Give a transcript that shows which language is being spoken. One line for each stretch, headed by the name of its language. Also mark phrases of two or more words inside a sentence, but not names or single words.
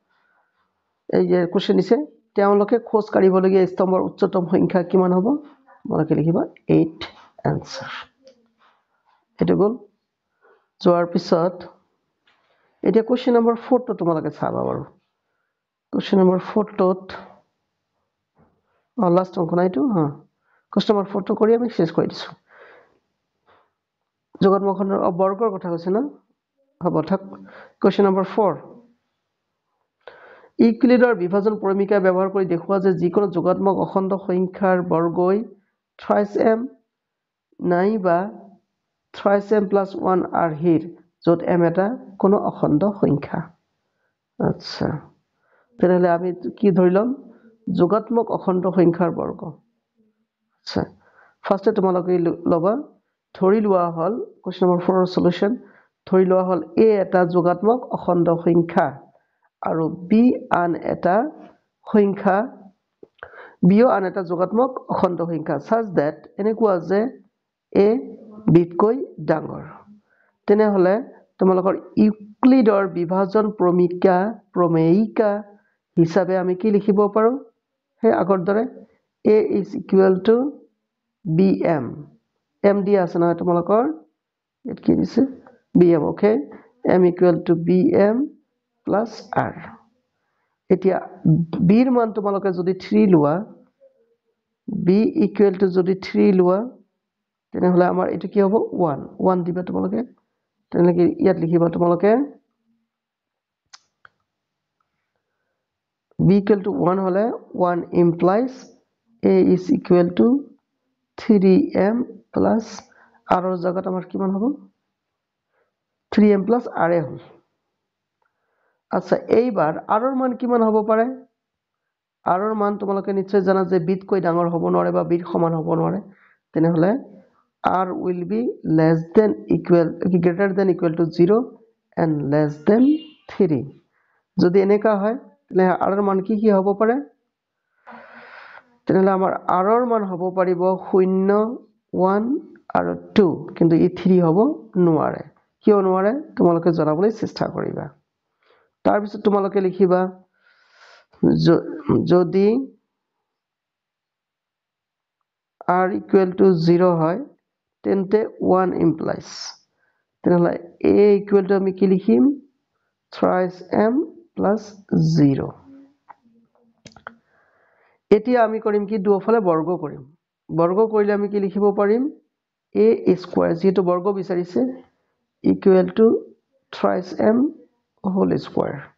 Assamese: এই যে কোশ্চেন দিছে তেওঁলোকে খোজ কাঢ়িবলগীয়া স্তম্ভৰ উচ্চতম সংখ্যা কিমান হ'ব তোমালোকে লিখিবা 8 आंसर এটো গল যোৱাৰ পিছত এতিয়া
English: question number
Assamese: 4 টো তোমালোকে চাবা বাৰু
English: question number
Assamese: 4 টোত লাষ্ট অংক নাইটো হ্যাঁ
English: question number
Assamese: 4 টো কৰি আমি শেষ কৰি দিছো যোগাত্মক খণ্ডৰ বৰ্গৰ কথা কৈছে না হ'ব থাক
English: question number
Assamese: 4 ইউক্লিডৰ বিভাজন পৰিমিকা ব্যৱহাৰ কৰি দেখুৱা যে যিকোনো যোগাত্মক অখণ্ড সংখ্যাৰ বৰ্গই থ্ৰাইস m নাইবা থ্ৰাইস m + 1
English: are here
Assamese: য'ত m এটা কোনো অখণ্ড সংখ্যা আচ্ছা তেনহলে আমি কি ধৰিলাম যোগাত্মক অখণ্ড সংখ্যাৰ বৰ্গ আচ্ছা ফাৰ্স্টে তোমালোকে লবা ধৰি লোৱা হল
English: question number
Assamese: 4 ৰ সলিউশন ধৰি লোৱা হল a এটা যোগাত্মক অখণ্ড সংখ্যা আৰু b আন এটা সংখ্যা b আন এটা যোগাত্মক অখণ্ড সংখ্যা
English: such that
Assamese: এনেকুৱা যে a বিতকৈ ডাঙৰ তেনেহলে তোমালোকৰ ইউক্লিডৰ বিভাজন প্ৰমেয়িকা হিচাপে আমি কি লিখিব পাৰো হে আগৰ দৰে
English: a is equal to bm
Assamese: m দিয়া আছে না তোমালোকৰ এত কি দিছে bm ওকে
English: m equal to bm plus r
Assamese: এতিয়া b ৰ মান তোমালোকে যদি 3 লোৱা
English: b equal to
Assamese: যদি 3 লোৱা তেনেহলে আমাৰ এটো কি হ'ব 1 1 দিবা তোমালোকে তেনেকে ইয়াত লিখিবা তোমালোকে
English: b equal to 1
Assamese: হলে 1 implies
English: a is equal to 3m plus r
Assamese: ৰ জায়গাত আমাৰ কিমান হ'ব
English: 3m plus r
Assamese: এ হ'ল আচ্ছা এইবাৰ r ৰ মান কিমান হ'ব পাৰে r ৰ মান তোমালোকে নিশ্চয় জানা যে b তকৈ ডাঙৰ হ'ব নোৱাৰে বা b ৰ সমান হ'ব নোৱাৰে তেনেহলে
English: r will be less than equal greater than equal to 0 and less than 3
Assamese: যদি এনেকা হয় তেনে r ৰ মান কি হ'ব পাৰে তেনেহলে আমাৰ r ৰ মান হ'ব পাৰিব 0 1 আৰু 2 কিন্তু ই 3 হ'ব নোৱাৰে কিয় নোৱাৰে তোমালোকে জনাবলৈ চেষ্টা কৰিবা তাৰ পিছত তোমালোকে লিখিবা যদি
English: r equal to 0
Assamese: হয় তেন্তে 1 implies তেনেহলে
English: a equal to
Assamese: আমি কি লিখিম
English: thrice m plus 0
Assamese: এতিয়া আমি কৰিম কি দুফালে বৰ্গ কৰিম বৰ্গ কৰিলে আমি কি লিখিব পাৰিম a স্কয়াৰ যেটো বৰ্গ বিচাৰিছে
English: equal to thrice m whole square